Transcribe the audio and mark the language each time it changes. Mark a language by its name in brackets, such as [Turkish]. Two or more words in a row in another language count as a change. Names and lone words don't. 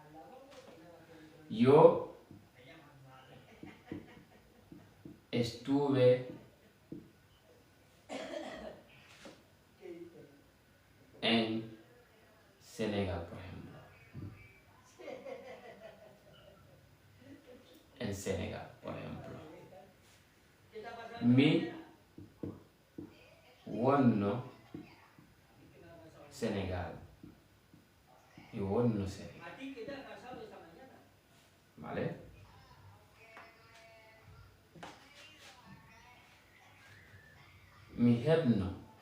[Spanish] Yo estuve en Senegal, por ejemplo. En Senegal, por ejemplo. [Fula] Mi wonno Senegal. Mi wonno Senegal. [Spanish] ¿Vale? [Fula] Mi hebno.